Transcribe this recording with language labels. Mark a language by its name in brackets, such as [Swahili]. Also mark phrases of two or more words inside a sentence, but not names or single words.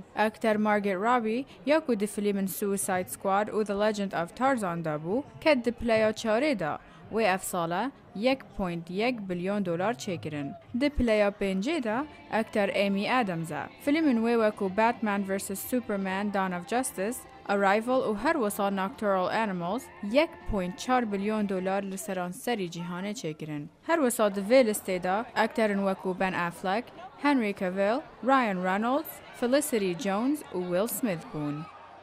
[Kurdish] اکتر مارگت رابی یا کو دی فیلم سویساید سکواد و The Legend of Tarzan دا بو کت دی پلیا چاره دا و اف ساله 1.1 بیلیون دلار چکرن. دی پلیا پنجه دا اکتر ایمی ادمزا. فیلم وی وکو باتمن ورسس سوپرمن دان آف جاستس Arrival و هر وسا Nocturnal Animals 1.4 بیلیون دلار لسرانسری جهان چکرن. هر وسا دوی لسته اکترن وکو بن افلک، هنری کاویل، رایان رانولدز، فلیسیتی جونز و ویل سمیت بون.